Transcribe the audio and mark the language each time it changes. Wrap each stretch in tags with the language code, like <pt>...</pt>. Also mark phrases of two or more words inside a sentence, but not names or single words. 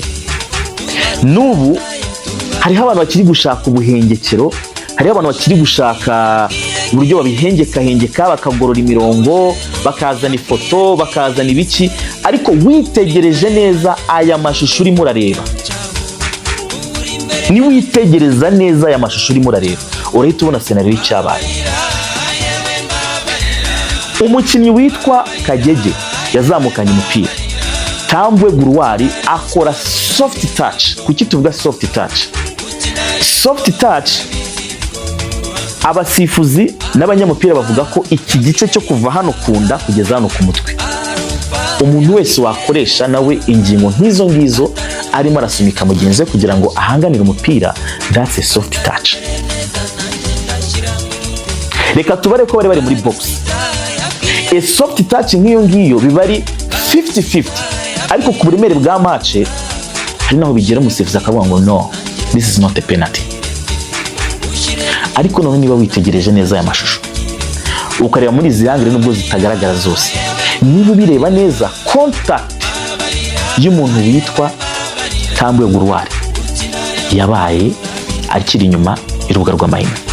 <rw>Nubu hariho abantu bakiri gushaka ubuhengekero, hariho abantu bakiri gushaka uburyo babihengeka bakagorora imirongo, bakazana ifoto, bakazana ibiki, ariko witegereje neza aya mashusho urimo urareba, ni witegereza neza aya mashusho urimo urareba, urahita ubona scenario y'icyabaye. Umukinnyi witwa Kagege yazamukanye umupira, Tambwe Guruwari akora</rw> <en>soft touch.</en> <rw>Kuki tuvuga</rw> <en>soft touch? Soft touch</en> <rw>abasifuzi n'abanyamupira bavuga ko iki gice cyo kuva hano kunda kugeza hano ku mutwe, umuntu wese wakoresha nawe ingingo nk'izo ngizo arimo arasunika mugenzi we kugira ngo ahanganire umupira,</rw> <en>that's a soft touch.</en> <rw>Reka tubare ko bari muri box,</rw> <en>a soft touch</en> <rw>nk'iyo ngiyo biba ari 50-50, ariko ku buremere bwa match hari naho bigera umusifuzi akavuga ngo no,</rw> <en>this is not a penalty.</en> <rw>Ariko none niba witegereje neza aya mashusho ukareba muri izi angire nubwo zitagaragara zose, niba bireba neza contact y'umuntu witwa Tambwe Guruwari yabaye akiri inyuma irubuga rw'amahina.</rw>